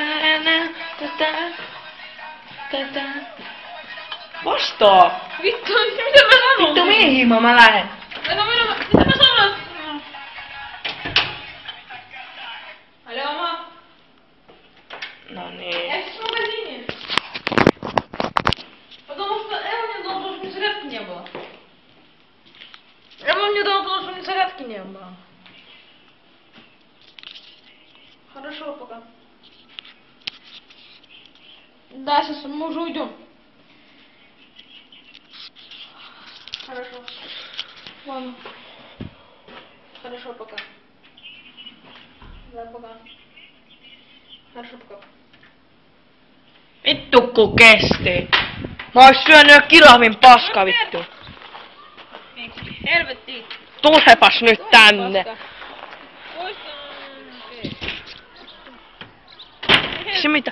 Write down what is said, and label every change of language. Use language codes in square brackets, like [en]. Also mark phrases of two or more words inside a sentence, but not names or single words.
[fi] Vastaa! Vittu, mitä mä sanon? Vittu mihin mä lähden? Mitä mä sanon? Алло, No niin. [ru] я сейчас в магазине. Потому что Эл мне должен, чтобы зарядки не было. Эл мне должен, чтобы зарядки не было. Хорошо, пока. Да, сейчас мы уже уйдем. Хорошо. Ладно. Хорошо, пока. Да, пока. Хорошо, пока. [fi] Vittu ku kesti. Mä ois syönyt jo kilahvin paska vittu. Helvetti. Tulepas nyt tänne. Se mitä?